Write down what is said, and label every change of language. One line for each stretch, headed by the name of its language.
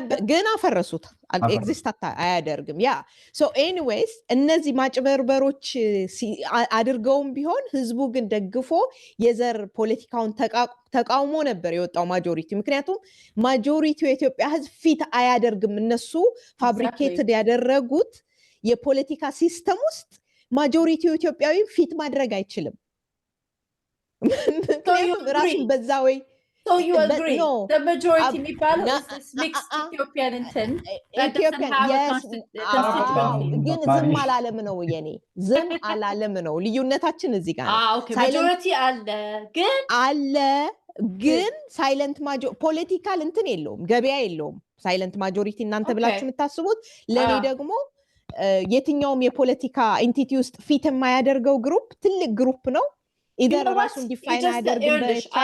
Amharic: ግን አፈረሱት ኤግዚስት አያደርግም ያ
English: so anyways
Amharic: እነዚህ ማጭበርበሮች አድርገውም ቢሆን ህዝቡ ግን ደግፎ የዘር ፖለቲካውን ተቃውሞ ነበር የወጣው ማጆሪቲ። ምክንያቱም ማጆሪቲው የኢትዮጵያ ህዝብ ፊት አያደርግም እነሱ ፋብሪኬትድ ያደረጉት የፖለቲካ ሲስተም ውስጥ ማጆሪቲው ኢትዮጵያዊ ፊት ማድረግ አይችልም። ምክንያቱም ራሱን በዛ ወይ
English: So you agree the majority
Amharic: የሚባለው
English: is mixed Ethiopian intent that doesn't have a constitution.
Amharic: ግን ዝም አላለም ነው የኔ ዝም አላለም ነው ልዩነታችን እዚህ ጋር ነው። okay majority አለ ግን ሳይለንት ፖለቲካል እንትን የለውም ገበያ የለውም ሳይለንት ማጆሪቲ እናንተ ብላችሁ የምታስቡት ለኔ ደግሞ የትኛውም የፖለቲካ ኤንቲቲ ውስጥ ፊት የማያደርገው ግሩፕ ትልቅ ግሩፕ ነው። ኢደር ራሱን ዲፋይን ያደርግበት